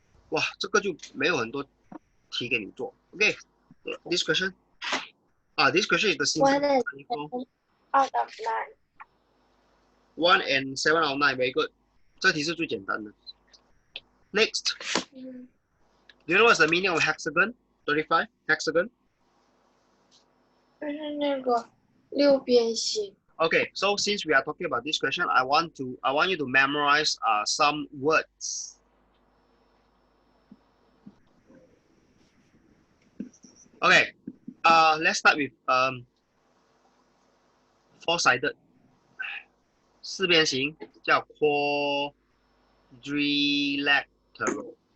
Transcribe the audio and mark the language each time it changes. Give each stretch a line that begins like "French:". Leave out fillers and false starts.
Chinese: 哇，这个就没有很多题给你做。
English: OK, this question. This question is the simple. 1 and 7 out of 9. 1 and 7 out of 9, very good.
Chinese: 这题是最简单的。
English: Next, do you know what's the meaning of hexagon? 35 hexagon.
Chinese: 就是那个六边形。
English: Okay, so since we are talking about this question, I want you to memorize some words. Okay, let's start with four-sided.
Chinese: 四边形叫 quadrilateral.